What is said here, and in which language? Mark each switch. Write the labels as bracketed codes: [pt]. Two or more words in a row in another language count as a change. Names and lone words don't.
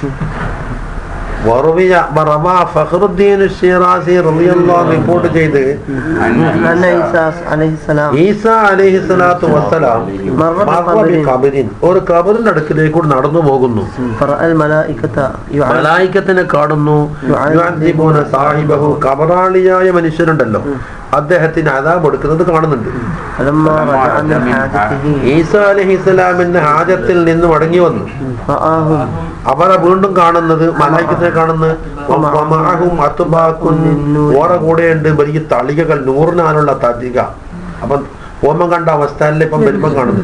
[ml] റിപ്പോർട്ട് ചെയ്ത് ഈസാ [ar] عليه الصلاة والسلام [ml] ഒരു ഖബറിന്റെ അടുക്കിലേക്ക് കൂടി നടന്നു പോകുന്നു. മലായികത്തിനെ കാണുന്നു. സാഹിബഹു, ഖബറാളിയായ മനുഷ്യരുണ്ടല്ലോ, അദ്ദേഹത്തിന് അദാബ് എടുക്കുന്നത് കാണുന്നുണ്ട്. [ar] فلما رجع من حاجته [ml] ഈസാ അലൈഹിസ്സലാമിന്റെ ഹാജത്തിൽ നിന്ന് മടങ്ങി വന്നു. [ar] رآهم [ml] അവരെ വീണ്ടും കാണുന്നത് മലായിക്കത്തിനെ കാണുന്നത് ഓറ കൂടെയുണ്ട് വലിയ തളികകൾ, നൂറിനാനുള്ള തളിക. അപ്പൊ ഓമം കണ്ട അവസ്ഥയിലെ ഇപ്പം വലിപ്പം കാണുന്നത്.